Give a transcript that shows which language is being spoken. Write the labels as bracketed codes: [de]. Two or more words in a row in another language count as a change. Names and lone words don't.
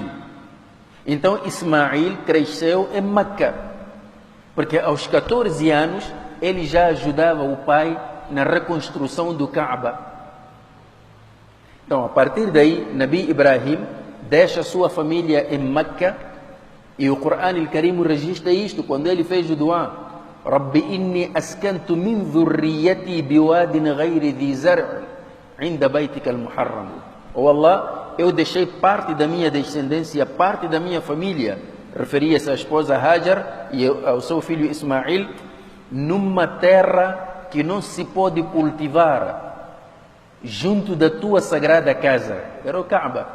[pt] Então Ismail cresceu em Meca, porque aos 14 anos ele já ajudava o pai na reconstrução do Kaaba. Então, a partir daí, Nabi Ibrahim deixa sua família em Meca, e o Corão Al-Karim registra isto quando ele fez o dua: [ar] ربي إني أسكنت من ذريتي بواد غير ذي زرع عند بيتك المحرم. [pt] Oh Allah, eu deixei parte da minha descendência, parte da minha família, referia-se à esposa Hajar e ao seu filho Ismail, numa terra que não se pode cultivar, junto da tua sagrada casa, era o Kaaba.